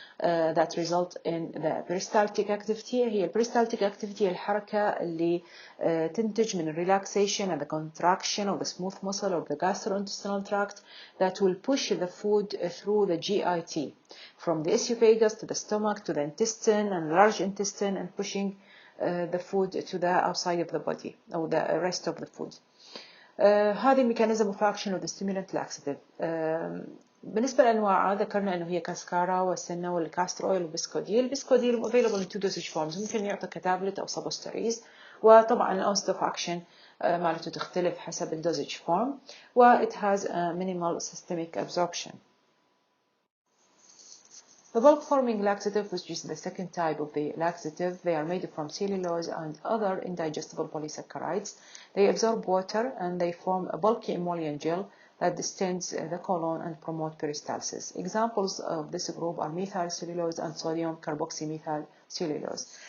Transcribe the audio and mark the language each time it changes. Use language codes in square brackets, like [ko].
[en] That result in the peristaltic activity. هي peristaltic activity [ar] الحركة اللي تنتج من [en] relaxation and the contraction of the smooth muscle of the gastrointestinal tract that will push the food through the GIT from the esophagus to the stomach to the intestine and large intestine, and pushing the food to the outside of the body or the rest of the food. هذه mechanism of action of the stimulant laxative. [ar] بالنسبة لأنواعها ذكرنا إنه هي كاسكارا والسنة والكاستر أويل والبسكوديل. البسكوديل [en] available in 2 dosage forms، [ar] ممكن يعطى كتابلت أو سبوستريز، وطبعا الأونست of action مالته تختلف حسب الدوزج فورم، و [en] it has a minimal systemic absorption. The bulk forming laxative, which is the second type of the laxative, they are made from cellulose and other indigestible polysaccharides. They absorb water and they form a bulky emollient gel that distends the colon and promote peristalsis. Examples of this group are methyl cellulose and sodium carboxymethyl cellulose.